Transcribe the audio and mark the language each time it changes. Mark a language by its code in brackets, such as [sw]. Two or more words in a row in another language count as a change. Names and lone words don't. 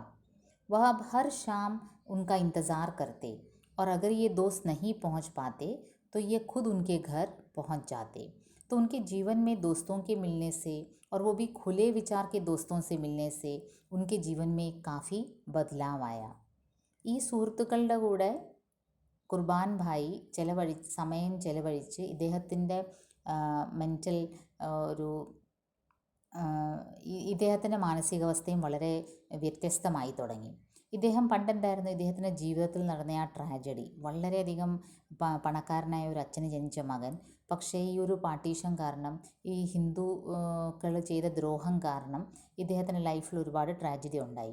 [hi] वह अब हर शाम उनका इंतज़ार करते और अगर ये दोस्त नहीं पहुंच पाते तो ये खुद उनके घर पहुंच जाते। तो उनके जीवन में दोस्तों के मिलने से, और वो भी खुले विचार के दोस्तों से मिलने से, उनके जीवन में काफ़ी बदलाव आया. [ml] ഈ സുഹൃത്തുക്കളുടെ കൂടെ കുർബാൻ ഭായി സമയം ചെലവഴിച്ച് ഇദ്ദേഹത്തിൻ്റെ മെൻ്റൽ ഒരു ഇദ്ദേഹത്തിൻ്റെ മാനസികാവസ്ഥയും വളരെ വ്യത്യസ്തമായി തുടങ്ങി. ഇദ്ദേഹം പണ്ടെന്തായിരുന്നു, ഇദ്ദേഹത്തിൻ്റെ ജീവിതത്തിൽ നടന്ന ആ ട്രാജഡി, വളരെയധികം പണക്കാരനായ ഒരു അച്ഛന് ജനിച്ച മകൻ, പക്ഷേ ഈ ഒരു പാർട്ടീഷൻ കാരണം, ഈ ഹിന്ദുക്കൾ ചെയ്ത ദ്രോഹം കാരണം ഇദ്ദേഹത്തിൻ്റെ ലൈഫിൽ ഒരുപാട് ട്രാജഡി ഉണ്ടായി.